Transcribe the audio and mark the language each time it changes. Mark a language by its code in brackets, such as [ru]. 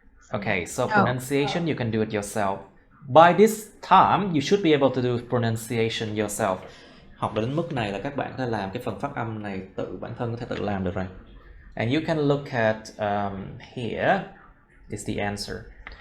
[en] Okay, so pronunciation you can do it yourself. By this time, you should be able to do pronunciation yourself. [vi] Học đến mức này là các bạn có thể làm cái phần phát âm này bản thân có thể tự làm được rồi. [en] And you can look at here is the answer.